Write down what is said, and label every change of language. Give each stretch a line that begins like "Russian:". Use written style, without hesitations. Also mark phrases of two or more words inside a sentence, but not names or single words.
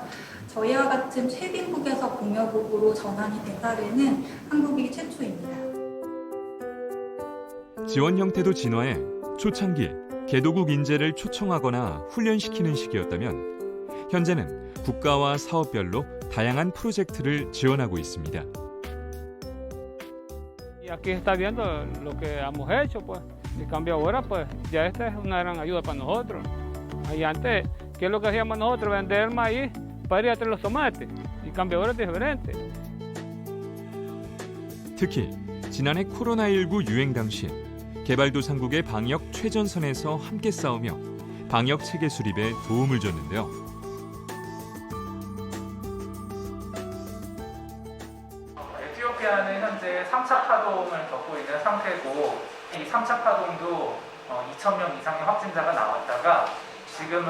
Korean: 저희와 같은 최빈국에서 공여국으로 전환이 된 사례는 한국이 최초입니다. 지원 형태도 진화해 초창기 개도국 인재를 초청하거나 훈련시키는 시기였다면 현재는 국가와 saop별로 다양한 프로젝트를 지원하고 있습니다.
Spanish: Y aquí está viendo lo que hemos hecho, pues. En cambio ahora, pues, ya esta es una gran ayuda para nosotros. Y antes, ¿qué es lo que hacíamos nosotros? Vender maíz para ir a traer los tomates. Y cambio ahora es diferente.
Korean: 특히 지난해 코로나19 유행 당시 개발도상국의 방역 최전선에서 함께 싸우며 방역 체계 수립에 도움을 줬는데요. 에티오피아는 현재 3차 파동을 겪고 있는 상태고 이 3차 파동도 2,000명 이상의 확진자가 나왔다가 지금은